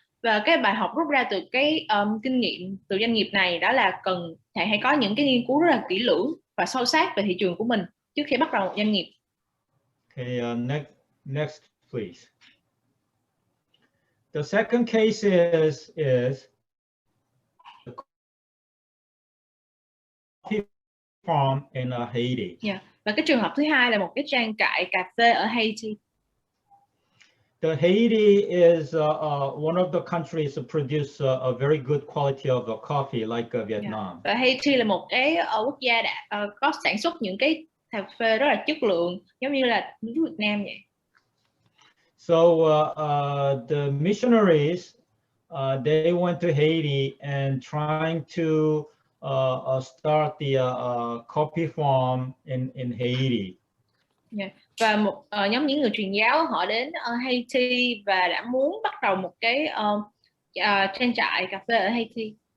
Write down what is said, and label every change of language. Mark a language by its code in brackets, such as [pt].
[vi] Và cái bài học rút ra từ cái kinh nghiệm từ doanh nghiệp này đó là cần hãy có những cái nghiên cứu rất là kỹ lưỡng và sâu sát về thị trường của mình trước khi bắt đầu một doanh nghiệp. [en] Okay, next please. The second case is the coffee farm in Haiti. Yeah. [vi] Và cái trường hợp thứ hai là một cái trang trại cà phê ở Haiti. [en] The Haiti is one of the countries that produce a very good quality of coffee, like Vietnam. Yeah. [vi] Và Haiti là một cái quốc gia đã có sản xuất những cái cà phê rất là chất lượng, giống như là nước Việt Nam vậy. [en] So the missionaries they went to Haiti and trying to start the coffee farm in Haiti. Yeah. [vi] Và một nhóm những người truyền giáo họ đến Haiti và đã muốn bắt đầu một cái trang trại cà phê ở Haiti.